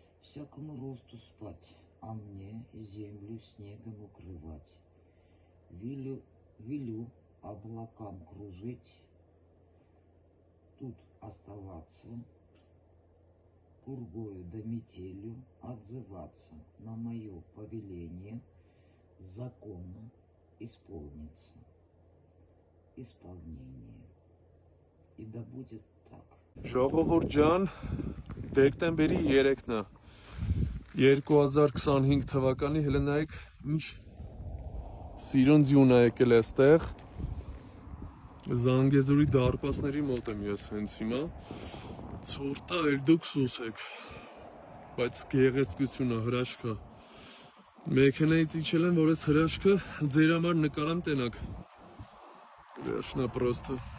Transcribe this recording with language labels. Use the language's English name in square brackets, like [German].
[Russian] Всякому росту спать, а мне землю снегом укрывать. Велю облакам кружить, тут оставаться, пургою да метелью отзываться на мое повеление, законно исполнится исполнение. И да будет так. [Armenian] Ժողովուրդ ջան, դեկտեմբերի 3-ն է 2025 թվականի հենց նայեք ինչ սիրուն ձյուն է եկել այստեղ Զանգեզուրի դարպասների մոտ եմ ես հենց հիմա ցորտա էլ դուք սուսեք բայց գեղեցկությունը հրաշքա մեքենայից իջել եմ որ այս հրաշքը ձեր համար նկարեմ տենակ վերջնա պրոստը